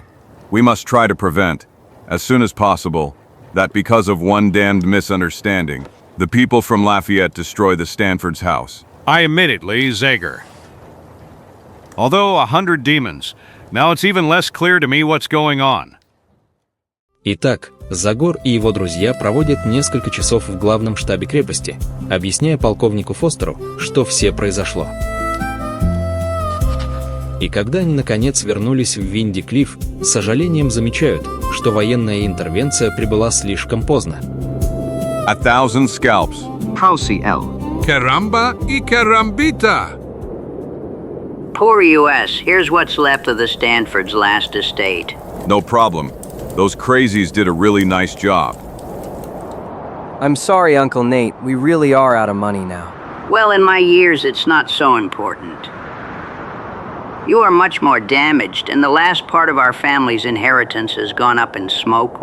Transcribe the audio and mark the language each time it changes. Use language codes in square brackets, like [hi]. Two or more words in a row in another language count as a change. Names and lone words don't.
[en] We must try to prevent, as soon as possible, that because of one damned misunderstanding, the people from Lafayette destroy the Stanford's house. I immediately, Zagor. Although 100 demons. Now it's even less clear to me what's going on. [ru] Итак, Загор и его друзья проводят несколько часов в главном штабе крепости, объясняя полковнику Фостеру, что все произошло. И когда они наконец вернулись в Винди-Клифф, с сожалением замечают, что военная интервенция прибыла слишком поздно. [en] 1,000 scalps. Prousey L. [es] Caramba y carambita! [en] Poor US, here's what's left of the Stanford's last estate. No problem. Those crazies did a really nice job. I'm sorry, Uncle Nate. We really are out of money now. Well, in my years, it's not so important. You are much more damaged, and the last part of our family's inheritance has gone up in smoke.